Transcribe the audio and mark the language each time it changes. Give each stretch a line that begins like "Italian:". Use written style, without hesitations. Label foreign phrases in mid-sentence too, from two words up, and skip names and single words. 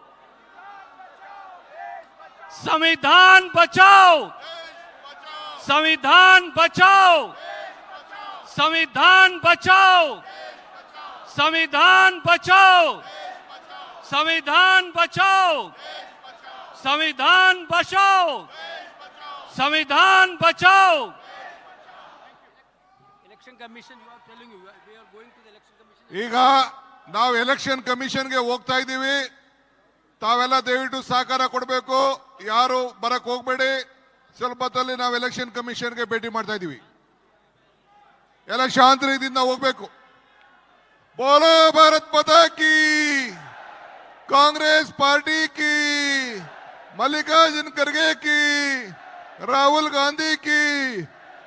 Hindi: संविधान बचाओ, संविधान बचाओ, संविधान बचाओ, संविधान बचाओ, संविधान बचाओ, संविधान बचाओ, संविधान बचाओ।
English: Election Commission, you are telling you, we are going to the Election Commission.
Kannada: ಈಗ ನಾವು ಎಲೆಕ್ಷನ್ ಕಮಿಷನ್ಗೆ ಹೋಗ್ತಾ ಇದ್ದೀವಿ. ತಾವೆಲ್ಲ ದಯವಿಟ್ಟು ಸಹಕಾರ ಕೊಡಬೇಕು. ಯಾರು ಬರಕ್ ಹೋಗ್ಬೇಡಿ. ಸ್ವಲ್ಪ ಹೊತ್ತಲ್ಲಿ ನಾವು ಎಲೆಕ್ಷನ್ ಕಮಿಷನ್ಗೆ ಭೇಟಿ ಮಾಡ್ತಾ ಇದ್ದೀವಿ. ಎಲ್ಲ ಶಾಂತಿಯಿಂದ ಹೋಗ್ಬೇಕು.
Hindi: बोलो भारत माता की, कांग्रेस पार्टी की, मल्लिकार्जुन खड़गे की, राहुल गांधी की,